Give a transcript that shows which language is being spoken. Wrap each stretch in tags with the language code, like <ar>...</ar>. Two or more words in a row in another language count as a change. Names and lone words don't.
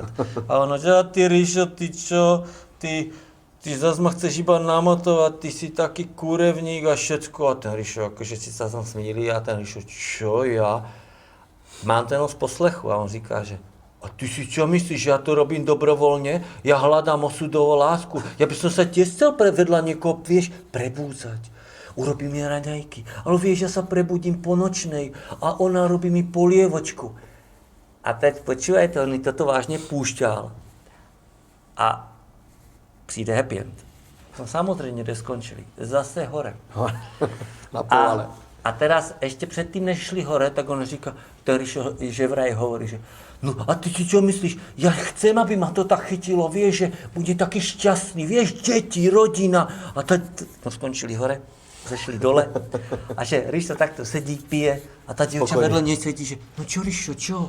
<sk>A ono, že ty Ríšo, ty čo, ty zas ma chceš iba namotovat, ty si taký kurevník a všecko.</sk> <cs>A ten Ríšo, jakože si se tam smíli a ten Ríšo, čo ja? Mám ten z poslechu a on říká, že</cs> <sk>a ty si čo myslíš,</sk> <cs>že já to robím dobrovolně? Já hledám osudovou lásku. Já bych se</cs> <sk>tiež chcel vedľa někoho, vieš, prebúzať. Urobí mi raňajky, ale vieš, ja sa prebudím po nočnej a ona robí mi polievočku. A teď počúvajte, on mi toto vážně púšťal.</sk> <cs>A přijde</cs> <en>happy end.</en> <cs>No samozřejmě, kde skončili.</cs> <sk>Zase hore. Na povale. A teraz</sk> <cs>ještě předtím, než šli hore, tak on říká,</cs> <sk>ten že vraj hovorí, že no a ty si čo myslíš, ja chcem, aby ma to tak chytilo, vieš, že bude taký šťastný, vieš, deti, rodina.</sk> <cs>A teď no, skončili hore, zešli dole a že Ríšo takto sedí, pije a ta dievča vedle něj sedí, že no čo Ríšo, čo?</cs>